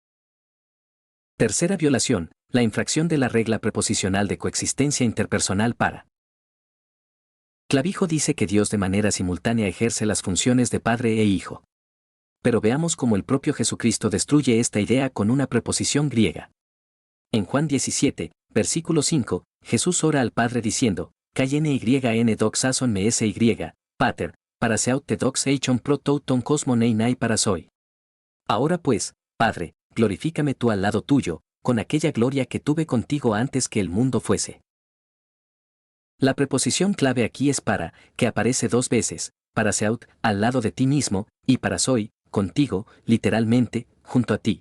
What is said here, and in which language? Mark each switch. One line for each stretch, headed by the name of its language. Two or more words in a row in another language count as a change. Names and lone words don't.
Spanish: Tercera violación, la infracción de la regla preposicional de coexistencia interpersonal para. Clavijo dice que Dios de manera simultánea ejerce las funciones de Padre e Hijo. Pero veamos cómo el propio Jesucristo destruye esta idea con una preposición griega. En Juan 17, versículo 5, Jesús ora al Padre diciendo,
Greek: «νῦν δόξασόν με σύ, πάτερ, παρὰ σεαυτῷ τῇ δόξῃ ᾗ εἶχον πρὸ τοῦ τὸν κόσμον εἶναι παρὰ σοί».
Spanish: Ahora pues, Padre, glorifícame tú al lado tuyo, con aquella gloria que tuve contigo antes que el mundo fuese. La preposición clave aquí es para, que aparece dos veces, paraseaut, al lado de ti mismo, y parasoi, contigo, literalmente, junto a ti.